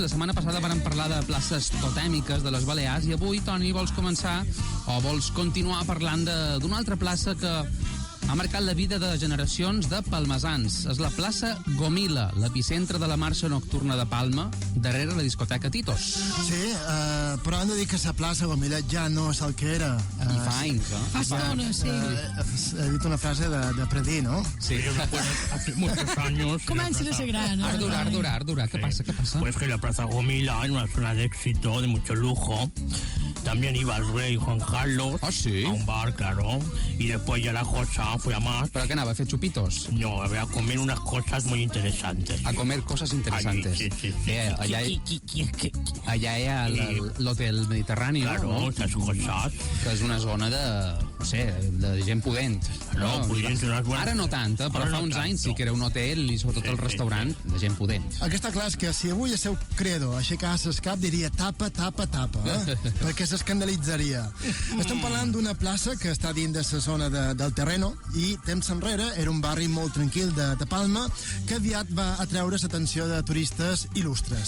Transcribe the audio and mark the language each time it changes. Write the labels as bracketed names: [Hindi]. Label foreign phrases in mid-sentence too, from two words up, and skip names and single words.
[Catalan] La setmana passada vam parlar de places totèmiques de les Balears i avui, Toni, vols començar o vols continuar parlant d'una altra plaça que ha marcat la vida de generacions de palmesans. És la plaça Gomila, l'epicentre de la marxa nocturna de Palma, darrere la discoteca Titos. Sí, però hem de dir que la plaça Gomila ja no és el que era. I fa anys, eh? Fa estona, sí. He dit una frase de Predí, ¿no? Sí. [Spanish] Hace muchos años. [Catalan] Comencen a ser gran. [Spanish] Ardura. ¿Qué pasa? Pues que la Plaza Gomila es una zona de éxito, de mucho lujo. También iba el rey Juan Carlos a un bar, claro. Y después ya la cosa fue a más. ¿Pero qué nada? ¿A hacer chupitos? No, a comer unas cosas muy interesantes. A comer cosas interesantes. Sí. [Catalan] Allà hi ha l'Hotel Mediterrani, [Spanish] claro, no? Esas cosas. [Catalan] Que és una zona de gent pudent. No, pudent, ara no tant, però fa uns anys sí que era un hotel i sobretot el restaurant de gent pudent. El que està clar és que si avui el seu credo aixecasse el cap diria tapa, perquè s'escandalitzaria. Estem parlant d'una plaça que està dins de la zona del Terreno i temps enrere era un barri molt tranquil de Palma que aviat va atreure l'atenció de turistes il·lustres.